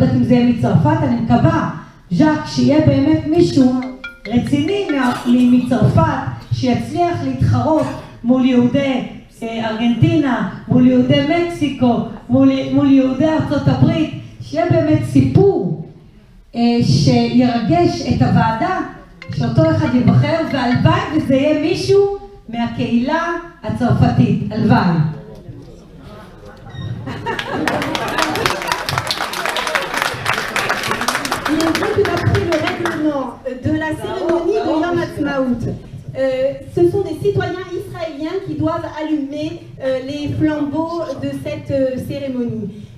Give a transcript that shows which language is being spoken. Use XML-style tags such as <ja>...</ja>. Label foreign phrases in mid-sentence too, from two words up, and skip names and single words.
<he>יודעת אם זה יהיה מצרפת, אני מקווה, ז'אק, שיהיה באמת מישהו רציני מצרפת, שיצליח להתחרות מול יהודי ארגנטינה, מול יהודי מקסיקו, מול יהודי ארצות הברית, שיהיה באמת סיפור שירגש את הוועדה, שאותו אחד יבחר, והלוואי וזה יהיה מישהו מהקהילה הצרפתית, הלוואי.</he> <fr>Il est vrai que d'après le règlement de la cérémonie de Yom Ha'atzmaut, ce sont des citoyens israéliens qui doivent allumer les flambeaux de cette cérémonie.</fr>